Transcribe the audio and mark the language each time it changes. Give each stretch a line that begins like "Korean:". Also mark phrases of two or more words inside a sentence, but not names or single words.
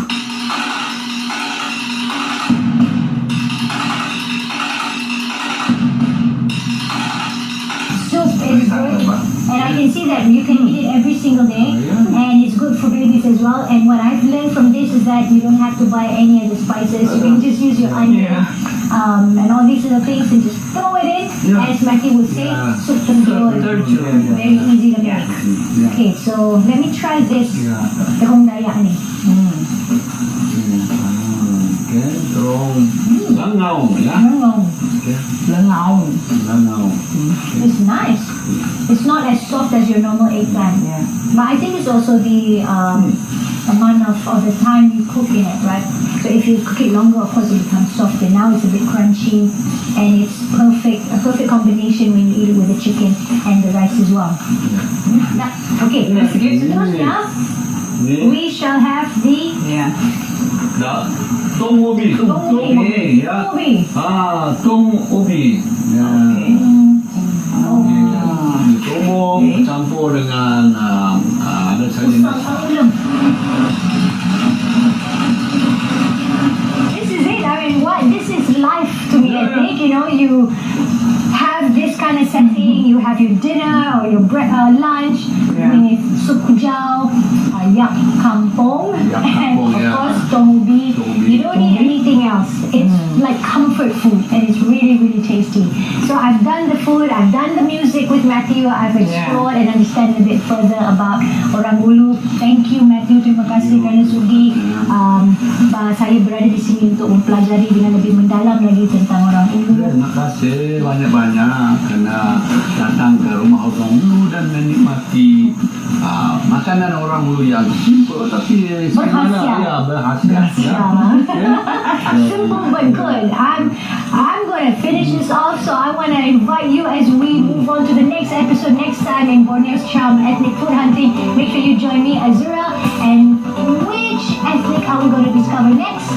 English: Soup is good, and I can see that you can eat it every single day, and it's good for babies as well. And what I've learned from this is that you don't have to buy any of the spices. You can just use your onion, and all these little things, and just throw it in. As Matthew would say, soup terjun. Very easy to make. Okay, so let me try this
Malay: Terung Dayak ni. Okay, terus langau ya. Langau.
English: It's nice. It's not as soft as your normal eggplant. Yeah. But I think it's also the amount of the time you cook in it, right? So if you cook it longer, of course it becomes softer. Now it's a bit crunchy, and it's a perfect combination when you eat it with the chicken and the rice as well. Okay, so now we shall have the Yeah.
Malay: Tong ubi. Ya. Tong ubi. Ya. Tumbuk campur dengan ada saja nasi.
English: This is it. I mean, what? This is life to me. I think, you have this kind of setting. You have your dinner or your lunch. I mean, it's
Malay: sup kujau, yak kampung,
English: and of course
Malay: tong ubi.
English: You don't need anything else. It's like comfort food, and it's really, really tasty. So I've done the food, I've done the music with Matthew, I've explored and understand a bit further about Orang Ulu. Thank you Matthew,
Malay: terima kasih kerana sudi saya berada di sini untuk mempelajari dengan lebih mendalam lagi tentang Orang Ulu. Terima kasih banyak-banyak kerana datang ke rumah Orang Ulu dan menikmati makanan Orang Ulu yang simple tapi Berkhasiat. berkhasiat.
English: Simple but good. I'm going to finish this off, so I want to invite you as we move on to the next episode next time in Borneo's Charm Ethnic Food Hunting. Make sure you join me, Azura, and which ethnic are we going to discover next?